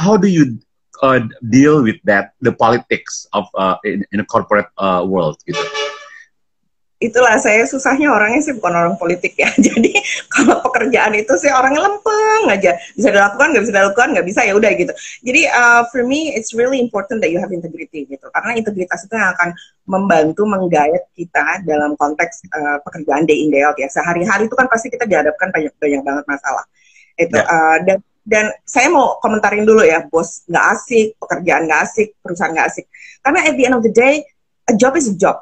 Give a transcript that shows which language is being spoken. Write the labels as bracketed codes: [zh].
[en] How do you deal with that, the politics of in a corporate world gitu? [id] Itulah saya susahnya orangnya sih bukan orang politik ya. Jadi kalau pekerjaan itu sih orangnya lempeng aja, bisa dilakukan nggak bisa ya udah gitu. Jadi [en] for me it's really important that you have integrity [id] gitu, karena integritas itu yang akan membantu menggait kita dalam konteks pekerjaan [en] day in day out [id] ya. Sehari-hari itu kan pasti kita dihadapkan banyak banget masalah itu. Dan saya mau komentarin dulu ya, bos nggak asik, pekerjaan nggak asik, perusahaan nggak asik. [en] Karena at the end of the day, a job is a job.